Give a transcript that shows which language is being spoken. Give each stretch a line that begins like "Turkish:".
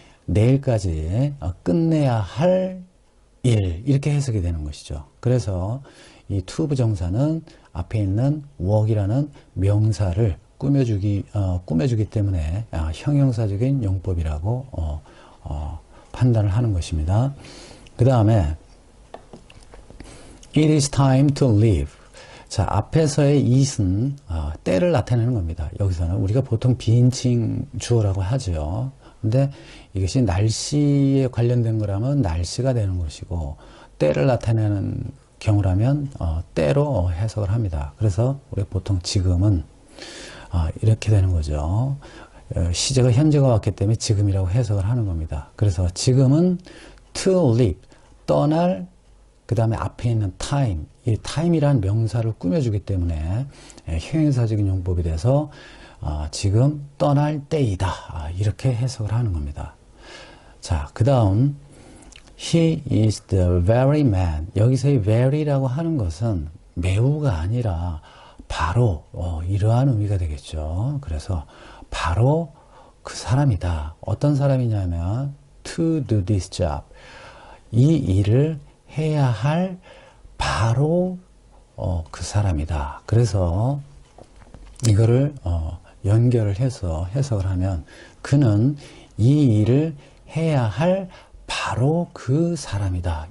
Korean: 내일까지 끝내야 할 일, 이렇게 해석이 되는 것이죠. 그래서 이 to 부정사는 앞에 있는 work이라는 명사를 꾸며주기 때문에 형용사적인 용법이라고 판단을 하는 것입니다. 그 다음에
English: It is time to leave.
Korean: 자, 앞에서의 it은 때를 나타내는 겁니다. 여기서는 우리가 보통 비인칭 주어라고 하죠. 근데 이것이 날씨에 관련된 거라면 날씨가 되는 것이고, 때를 나타내는 경우라면 때로 해석을 합니다. 그래서 우리가 보통 지금은 이렇게 되는 거죠. 시제가 현재가 왔기 때문에 지금이라고 해석을 하는 겁니다. 그래서 지금은
English: to leave,
Korean: 떠날, 그 다음에 앞에 있는 time, 이 time이라는 명사를 꾸며주기 때문에 형용사적인 용법이 돼서 지금 떠날 때이다, 이렇게 해석을 하는 겁니다. 자, 그 다음
English: He is the very man.
Korean: 여기서의 very라고 하는 것은 매우가 아니라 바로 이러한 의미가 되겠죠. 그래서 바로 그 사람이다. 어떤 사람이냐면
English: to do this job.
Korean: 이 일을 해야 할 바로 그 사람이다. 그래서 이거를 연결을 해서 해석을 하면 그는 이 일을 해야 할 바로 그 사람이다.